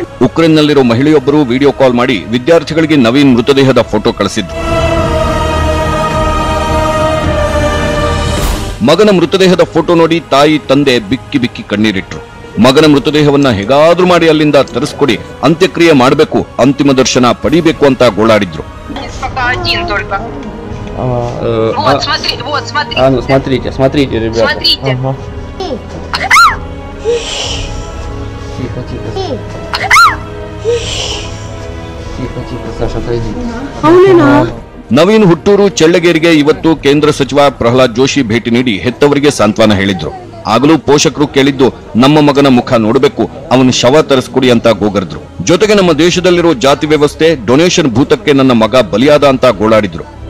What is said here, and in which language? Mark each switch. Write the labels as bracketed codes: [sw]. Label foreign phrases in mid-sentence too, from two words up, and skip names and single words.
[kn] ಉಕ್ರೇನ್ನಲ್ಲಿರೋ ಮಹಿಳೆಯೊಬ್ಬರು ವಿಡಿಯೋ ಕಾಲ್ ಮಾಡಿ ವಿದ್ಯಾರ್ಥಿಗಳಿಗೆ ನವೀನ್ ಮೃತದೇಹದ ಫೋಟೋ ಕಳಿಸಿದ್ರು. ಮಗನ ಮೃತದೇಹದ ಫೋಟೋ ನೋಡಿ ತಾಯಿ, ತಂದೆ ಬಿಕ್ಕಿ ಬಿಕ್ಕಿ ಕಣ್ಣೀರಿಟ್ರು. ಮಗನ ಮೃತದೇಹವನ್ನ ಹೇಗಾದ್ರೂ ಮಾಡಿ ಅಲ್ಲಿಂದ ತರಿಸ್ಕೊಡಿ, ಅಂತ್ಯಕ್ರಿಯೆ ಮಾಡಬೇಕು, ಅಂತಿಮ ದರ್ಶನ ಪಡಿಬೇಕು ಅಂತ ಗೋಳಾಡಿದ್ರು. [ru] Смотрите, ребята. Тихо, Саша, отойди. [kn] ನವೀನ್ ಹುಟ್ಟೂರು ಚೆಳ್ಳಗೇರಿಗೆ ಇವತ್ತು ಕೇಂದ್ರ ಸಚಿವ ಪ್ರಹ್ಲಾದ್ ಜೋಶಿ ಭೇಟಿ ನೀಡಿ ಹೆತ್ತವರಿಗೆ ಸಾಂತ್ವನ ಹೇಳಿದ್ರು. ಆಗಲೂ ಪೋಷಕರು ಕೇಳಿದ್ದು ನಮ್ಮ ಮಗನ ಮುಖ ನೋಡಬೇಕು, ಅವನ ಶವ ತರಿಸ್ಕೊಡಿ ಅಂತ ಗೋಗರ್ದ್ರು. ಜೊತೆಗೆ ನಮ್ಮ ದೇಶದಲ್ಲಿರೋ ಜಾತಿ ವ್ಯವಸ್ಥೆ, ಡೊನೇಷನ್ ಭೂತಕ್ಕೆ ನನ್ನ ಮಗ ಬಲಿಯಾದ ಅಂತ ಗೋಳಾಡಿದ್ರು.